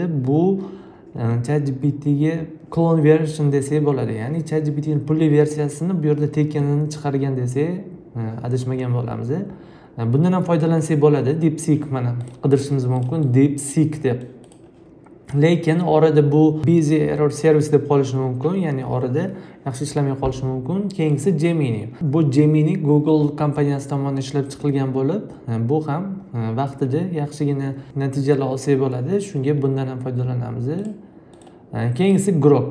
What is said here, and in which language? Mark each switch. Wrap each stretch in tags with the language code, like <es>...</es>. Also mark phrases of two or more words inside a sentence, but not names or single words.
<uz>Bu ChatGPTga</uz> <en>clone version</en> <uz>desak bo'ladi. Ya'ni ChatGPTning pulli versiyasini bu yerda tekinini chiqargan desak, adashmagan bo'lamiz. Bundan ham foydalansak bo'ladi. DeepSeek mana qidirishimiz mumkin, DeepSeek deb. Lekin orada bu</uz> <en>busy error service</en> <uz>deb qolishi mumkin, ya'ni orada yaxshi ishlamay qolishi mumkin. Keyingisi Gemini. Bu Gemini Google kompaniyasi tomonidan ishlab chiqilgan bo'lib, bu ham vaqtida yaxshigina natijalar olsak bo'ladi. Shunga bundan ham foydalanamiz. Keyingisi Grok.</uz>